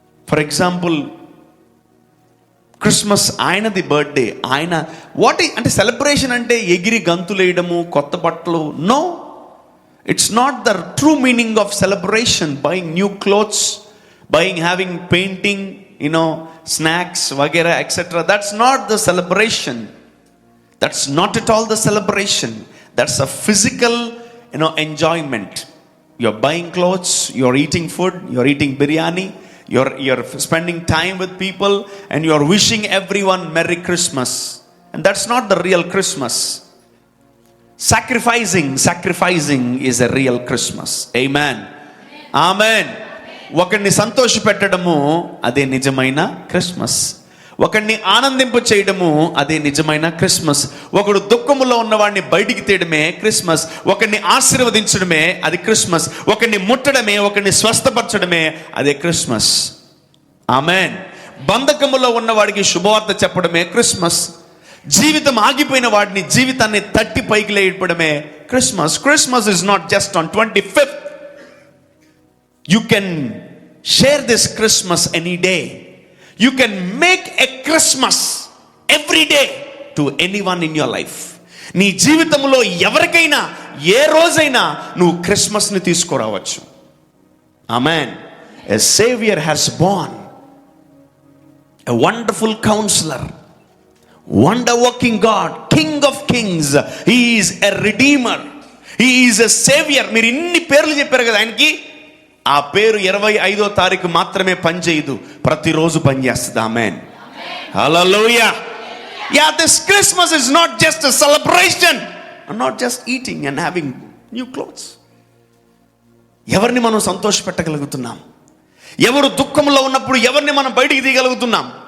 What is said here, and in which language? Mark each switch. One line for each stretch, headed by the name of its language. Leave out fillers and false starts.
English: for example,
Telugu: Christmas ఆయనది birthday, ఆయన అంటే సెలబ్రేషన్ అంటే ఎగిరి గంతులేయడము, కొత్త బట్టలు.
English: No, it's not the true meaning of celebration. Buying new clothes, having painting, snacks, వగేరా, etc. That's not the celebration. That's not at all the celebration. That's a physical, enjoyment. You're buying clothes, you're eating food, you're eating biryani, you're spending time with people, and you're wishing everyone Merry Christmas. And that's not the real Christmas. Sacrificing is a real Christmas. Amen, amen.
Telugu: ఒకరిని సంతోష పెట్టడము అదే నిజమైన Christmas. ఒకరిని ఆనందింపు చేయడము అదే నిజమైన Christmas. ఒకడు దుఃఖములో ఉన్నవాడిని బయటికి తీయడమే క్రిస్మస్. ఒకరిని ఆశీర్వదించడమే అది క్రిస్మస్. ఒకరిని ముట్టడమే, ఒకరిని స్వస్థపరచడమే అదే క్రిస్మస్. ఆమేన్. బంధకములో ఉన్నవాడికి శుభవార్త చెప్పడమే క్రిస్మస్. జీవితం ఆగిపోయిన వాడిని జీవితాన్ని తట్టి పైకి లేపడమే Christmas.
English: Christmas is not just on 25th. You can share this Christmas any day. You can make a Christmas every day to anyone in your life.
Telugu: నీ జీవితంలో ఎవరికైనా ఏ రోజైనా నువ్వు క్రిస్మస్ని తీసుకురావచ్చు. ఆమేన్.
English: A savior has born, a wonderful counselor, wonder working God, King of kings. He is a redeemer. He is a savior.
Telugu: మీరు ఇన్ని పేర్లు చెప్పారు కదా ఆయనకి. ఆ పేరు 25వ తారీఖు మాత్రమే పనిచేయదు, ప్రతిరోజు పనిచేస్తుంది. ఆమేన్, హల్లెలూయా.
English: Yeah, this Christmas is not just a celebration, and not just eating and having new clothes.
Telugu: ఎవరిని మనం సంతోష పెట్టగలుగుతున్నాం? ఎవరు దుఃఖంలో ఉన్నప్పుడు ఎవరిని మనం బయటికి తీయగలుగుతున్నాం?